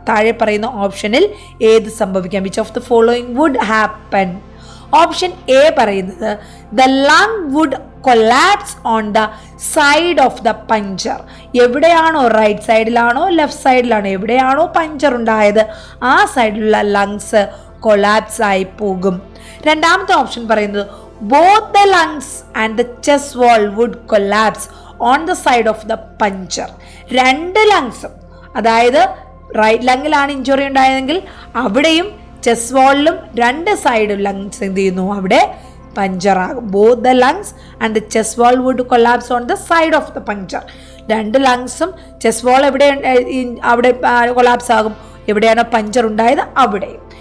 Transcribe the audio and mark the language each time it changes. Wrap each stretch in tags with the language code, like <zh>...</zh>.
<ml>താഴെ പറയുന്ന ഓപ്ഷനിൽ ഏത് സംഭവിക്കാം?</ml> <en>Which of the following would happen?</en> <ml>Option A പറയുന്നത്</ml> <en>The lung would collapse on the side of the puncture.</en> <ml>എവിടെയാണോ, റൈറ്റ് സൈഡിലാണോ ലെഫ്റ്റ് സൈഡിലാണോ, എവിടെയാണോ പഞ്ചർ ഉണ്ടായത് ആ സൈഡിലുള്ള ലങ്സ് കൊലാപ്സ് ആയി പോകും. രണ്ടാമത്തെ ഓപ്ഷൻ പറയുന്നത്</ml> <en>both the lungs and the chest wall would collapse on the side of the puncture.</en> <ml>2 ലങ്സും, അതായത് റൈറ്റ് ലങ്ങിലാണ് ഇഞ്ചുറി ഉണ്ടായതെങ്കിൽ അവിടെയും ചെസ്റ്റ് വാളിലും 2 സൈഡ് ലങ്സ് എന്ത് ചെയ്യുന്നു? അവിടെ പഞ്ചറാകും.</ml> <en>Both the lungs and the chest wall would collapse on the side of the puncture.</en> <ml>2 ലങ്സും chest വാൾ എവിടെ അവിടെ collapse ആകും, എവിടെയാണോ puncture ഉണ്ടായത് അവിടെയും.</ml>